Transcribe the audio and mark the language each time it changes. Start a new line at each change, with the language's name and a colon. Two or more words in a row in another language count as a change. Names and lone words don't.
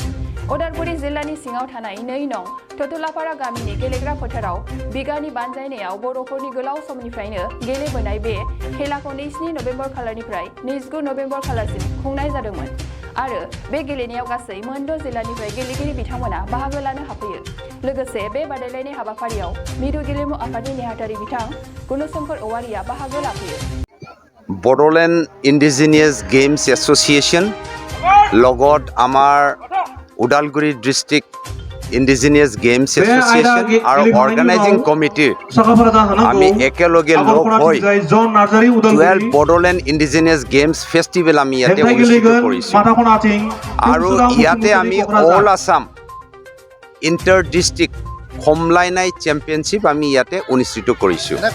Bodo: उदालगुरि जिल्लानि सिङाव थानाय 2 नं टटलापारा गामिनि गेलेग्रा फोथाराव बिगानि बानजायनायाव बर'फोरनि गोलाव समनिफ्रायनो गेलेबोनाय बे खेलाखौ 2 नभेम्बर खालारनिफ्राय 29 नभेम्बर खालारसिम खुंनाय जादोंमोन आरो बे गेलेनायाव गासै मोन 6 जिल्लानिफ्राय गेलेगिरि बिथांमोना बाहागो लानो हाफैयो। लोगोसे बे बादायलायनाय हाबाफारियाव मिरु गेलेमु आफादनि नेहाथारि बिथां गुणशंकर औवारिया बाहागो लाफैयो।
Assamese: बड'लेण्ड इन्डिजिनियास गेम्स एस'सिएशन লগত আমাৰ উদালগুৰি ডিষ্ট্ৰিক্ট ইণ্ডিজিনিয়াছ গেমছ এছ'চিয়েশ্যন আৰু অৰ্গেনাইজিং কমিটিৰ আমি একেলগে লগ হৈ 12 বডোলেণ্ড ইণ্ডিজিনিয়াছ গেমছ ফেষ্টিভেল আমি ইয়াতে অনুষ্ঠিত কৰিছোঁ আৰু ইয়াতে আমি অল আছাম ইণ্টাৰ ডিষ্ট্ৰিক্ট খমলাইনাই চেম্পিয়নশ্বিপ আমি ইয়াতে অনুষ্ঠিত কৰিছোঁ।